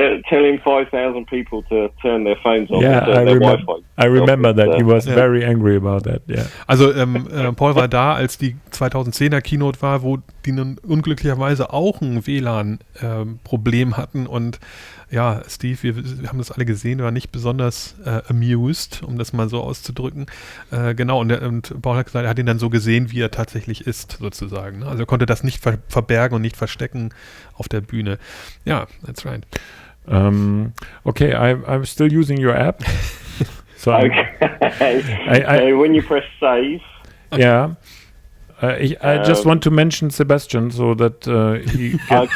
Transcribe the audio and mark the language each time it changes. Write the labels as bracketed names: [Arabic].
[English] Telling 5,000 people to turn their phones off. Yeah, I remember that. He was very angry about that. Yeah. [German] Also Paul war da, als die 2010er Keynote war, wo die nun unglücklicherweise auch ein WLAN-Problem hatten und ja, Steve, wir haben das alle gesehen, war nicht besonders amused, um das mal so auszudrücken. Genau, und Paul hat gesagt, er hat ihn dann so gesehen, wie er tatsächlich ist, sozusagen. Ne? Also er konnte das nicht verbergen und nicht verstecken auf der Bühne. [English] Ja, that's right. Okay, I'm still using your app. So okay. So when you press save. Yeah. I just want to mention Sebastian so that he gets...